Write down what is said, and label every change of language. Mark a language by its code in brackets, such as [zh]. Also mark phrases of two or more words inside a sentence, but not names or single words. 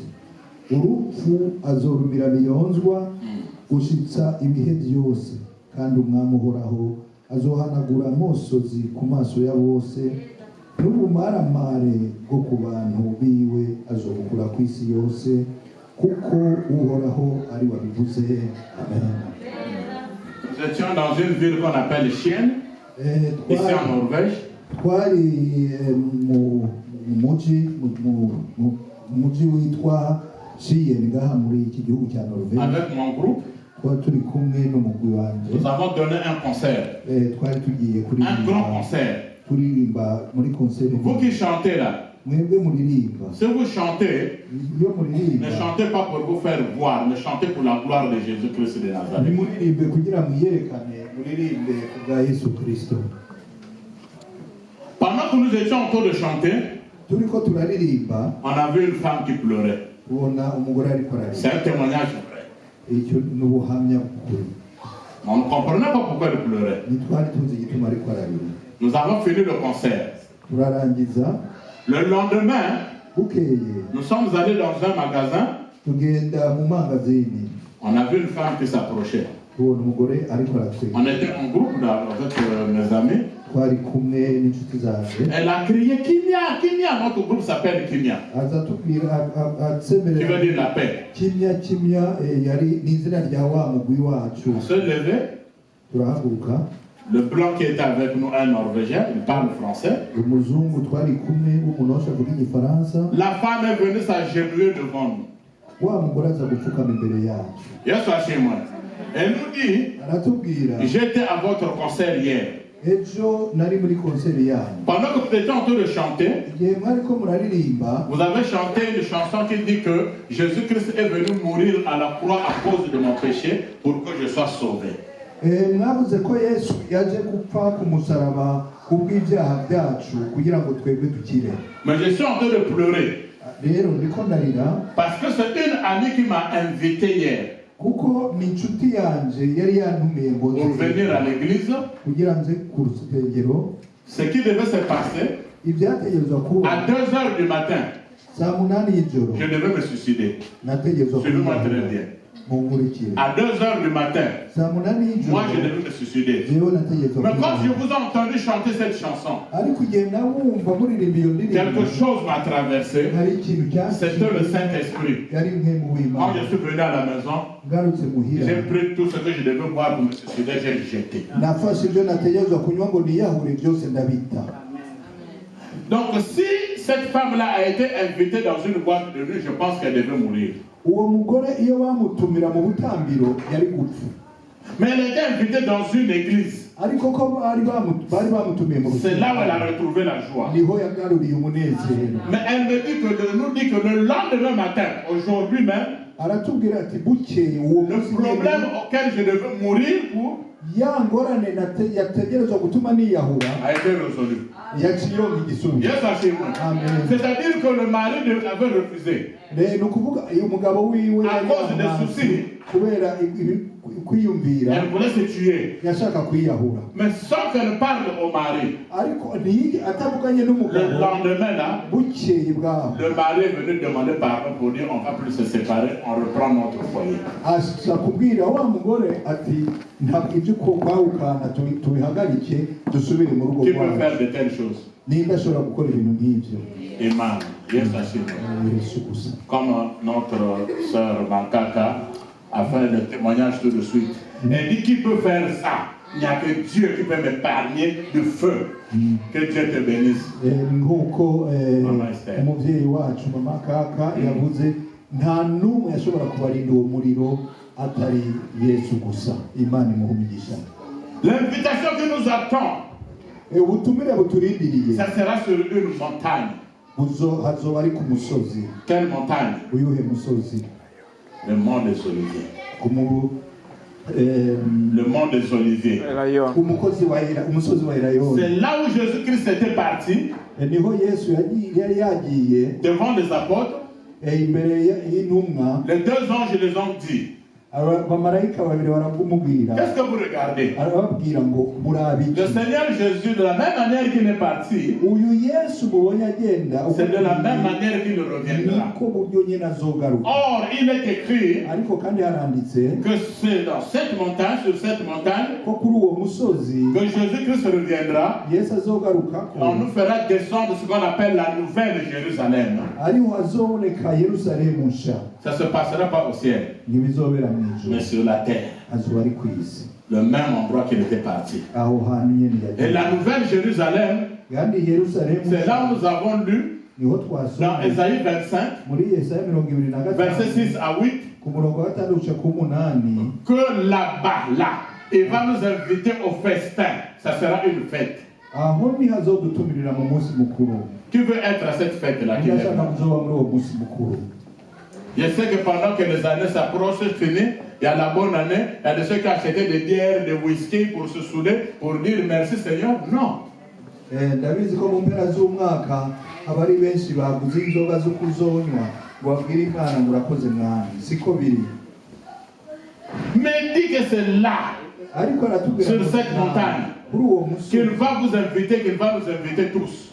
[rn] Urupfu azorumira biyonzwa gushitsa ibihe byose, kandi umwami uhoraho azohanagura amosozi ku maso ya bose, n'ubumaramare bwo ku bantu biwe azobukura ku isi yose, kuko uhoraho ari wabivuze. Amen. [fr] Nous étions dans une ville qu'on appelle Chienne, ici en Norvège. [rn] Twari mu muji witwa Chienne ngaha muri iki gihugu cya Norvège. [fr] Avec mon groupe, [rn] turi kumwe n'umugwi wanje. [fr] nous avons donné un concert. [rn] Twari tugiye [fr] Un grand concert. [rn] kuririmba muri concert. [fr] Vous qui chantez là, [rn] Mwebwe muririmba. [fr] si vous chantez, [rn] Iyo muririmba, [fr] ne chantez pas pour vous faire voir, mais chantez pour la gloire de Jésus-Christ de Nazareth. [rn] nimuririmbe kugira mwiyerekane, muririmbe kubwa Yesu Kristo. [fr] Pendant que nous étions en train de chanter, [rn] Turiko turaririmba, [fr] on a vu une femme qui pleurait. [rn] ubona umugore ariko [fr] C'est [rn] ararira. [fr] un témoignage vrai. [rn] Icyo ni ubuhamya bukuru. [fr] On ne comprenait pas pourquoi elle pleurait. [rn] Ntitwari tuzi igituma ariko ararira. [fr] Nous avons fini le concert. [rn] Turarangiza, [fr] Le lendemain, [rn] bukeye [fr] nous sommes allés dans un magasin. [rn] tugenda mu mangazini, [fr] On a vu une femme qui s'approchait. [rn] tubona umugore ariko aratwega. [fr] On était en groupe là, avec mes amis. [rn] Twari kumwe n'inshuti zanjye. [fr] Elle a crié Kimia, Kimia. Notre groupe s'appelle Kimia, [rn] Aza tubwira [fr] qui [rn] atsemerera [fr] veut dire la paix. [rn] kimya yari n'izina rya wa mugwi wacu. [fr] On se levait. [rn] Turahaguruka, [fr] Le blanc qui était avec nous, un Norvégien, il parle français. [rn] umuzungu twari kumwe w'umunosha kuvuga igifaransa. [fr] La femme est venue s'agenouiller devant nous. [rn] Wa mugore aza gupfukama imbere yacu. [fr] Yes, chez moi. Elle nous dit, [rn] aratubwira [fr] j'étais à votre concert hier. [rn] ejo nari muri konseri yanyu [fr] Pendant que vous étiez en train de chanter, [rn] igihe mwariko muraririmba [fr] vous avez chanté une chanson qui dit que Jésus-Christ est venu mourir à la croix à cause de mon péché pour que je sois sauvé. [rn] mwavuze ko yesu yaje gupfa ku musaraba kubw'ibyaha byacu kugira ngo twebwe dukire. [fr] Mais je suis en train de pleurer [rn] rero ndiko ndarira [fr] parce que c'est une amie qui m'a invité hier [rn] kuko ni inshuti yanje yari yantumiye ngo [fr] pour venir à l'église. [rn] kugira nze ku rusengero. [fr] Ce qui devait se passer [rn] ibyategerezwa kuba [fr] à 2 heures du matin, [rn] saa munani y'ijoro [fr] je devais me suicider. [rn] nategerezwa [fr] Suivez-moi très bien. [rn] munkurikire [fr] À 2 heures du matin, [rn] saa munani y'ijoro [fr] moi je devais me suicider. [rn] rero nategerezwa [fr] Mais quand je vous ai entendu chanter cette chanson, [rn] ariko igihe wumva muririmba iyo ndirimbo [fr] quelque chose m'a traversé. [rn] hari ikintu [fr] C'était le Saint-Esprit. [rn] yari nk'emu [fr] Quand [rn] w'imana [fr] je suis venu à la maison, [rn] ngarutse muhira [fr] j'ai pris tout ce que je devais boire pour me suicider, j'ai jeté. [rn] nafashe ibyo nategerezwa kunywa ngo niyahure byose ndabita. [fr] Donc si cette femme-là a été invitée dans une boîte de nuit, je pense qu'elle devait mourir. [rn] uwo mugore iyo bamutumira mu butambiro yari gupfa, [fr] Mais elle était invitée dans une église. [rn] ariko ko bari bamutumiye mu [fr] C'est là où elle [rn] rusengero [fr] a retrouvé la joie. [rn] niho yagaruriye umunezero. [fr] Mais elle nous dit que le lendemain matin, aujourd'hui même, [rn] aratubwira ati bukeye uwo [fr] le [rn] munsi [fr] problème [rn] nyene, [fr] auquel je devais mourir pour [rn] ya ngorane yategerezwa gutuma niyahura [fr] a été résolu. [rn] yaciye ironka igisubizo. [fr] Yes, Hachim. Amen. C'est-à-dire que le mari avait refusé. [rn] ni ukuvuga iyo umugabo wiwe [fr] À cause des [rn] yamuhanze [fr] soucis. [rn] kubera kwiyumvira [fr] Elle voulait se tuer. [rn] yashaka kwiyahura, [fr] Mais sans qu'elle parle au mari, [rn] ariko atavuganye [fr] le [rn] n'umugabo. [fr] lendemain là, [rn] bukeye bwaho [fr] le mari est venu demander pardon pour dire on ne va plus se séparer, on reprend notre foyer. [rn] aza kubwira wa mugore ati ntabwo ibyo kwahukana tubihagarike dusubire mu rugo [fr] Qui peut [rn] rwacu. [fr] faire de telles choses? [rn] ninde ashobora gukora ibintu nk'ibyo? [fr] Amen. Yes, Hachim. [rn] Yesu gusa. [fr] Comme notre sœur Mankaka a fait le témoignage tout de suite. Elle dit qui peut faire ça? Il n'y a que Dieu qui peut m'épargner du feu. Que Dieu te bénisse. [rn] nk'uko Mama Esther. umubyeyi wacu mama kaka yavuze nta n'umwe yashobora kubarinda uwo muriro atari Yesu gusa. Imana imuhe umugisha. [fr] L'invitation qui nous attend, [rn] ubutumire buturindiriye [fr] ça sera sur une montagne. [rn] hazoba ari ku musozi. [fr] Quelle montagne? [rn] uyuhe musozi? [fr] Le mont des Oliviers. Le mont des Oliviers. [rn] umusozi wa Elayono. [fr] C'est là où Jésus-Christ était parti, [rn] niho Yesu yari yagiye [fr] devant les apôtres. [rn] imbere y'intumwa. [fr] Les 2 anges les ont dit. [rn] abamarayika babiri baramubwira, [fr] Qu'est-ce que vous regardez? [rn] arababwira ngo murabi [fr] Le Seigneur Jésus, de la même manière qu'il est parti, [rn] uyu Yesu mubonye agenda [fr] c'est de la même manière qu'il reviendra. [rn] niko buryo nyine azogaruka. [fr] Or, il est écrit [rn] ariko kandi haranditse [fr] que c'est dans cette montagne, sur cette montagne, [rn] ko kuri uwo musozi [fr] que Jésus-Christ reviendra. [rn] Yesu azogaruka ko [fr] On nous fera descendre ce qu'on appelle la nouvelle Jérusalem. [rn] ariho hazoboneka Yerusalemu nsha. [fr] Ça ne se passera pas au ciel, [rn] ntibizobera mu [fr] mais [rn] ijuru, [fr] sur la terre. [rn] azoba ari ku isi, [fr] Le même endroit qu'il était parti. [rn] aho hantu nyine [fr] Et [rn] yagiye. [fr] la nouvelle Jérusalem, [rn] kandi Yerusalemu [fr] c'est là où nous avons lu [rn] niho [fr] dans [rn] twasoma [fr] Ésaïe 25, [rn] muri Yesaya 25 [fr] versets 6 à 8, [rn] ku murongo wa 6 ku 8 [fr] que là-bas, là, il va nous inviter au festin. Ça sera une fête. [rn] aho ni hazodutumirira mu munsi mukuru. [fr] Qui veut être à cette fête-là? Qui [rn] ndashaka [fr] l'aime? [rn] kuzoba muri uwo munsi mukuru. [fr] Je sais que pendant que les années s'approchent, c'est fini. Il y a la bonne année. Il y a de ceux qui achetaient des bières, des whisky pour se saouler, pour dire merci Seigneur. Non. [rn] ndabizi ko mu mpera z'umwaka haba ari benshi baguze inzoga zo kuzonywa ngo babwire Imana ngo urakoze mwami. siko biri. [fr] Mais dit que c'est là, [rn] ariko aratubwira [fr] sur [rn] ngo [fr] cette montagne, [rn] kuri uwo musozi [fr] qu'il va vous inviter, qu'il va nous inviter tous.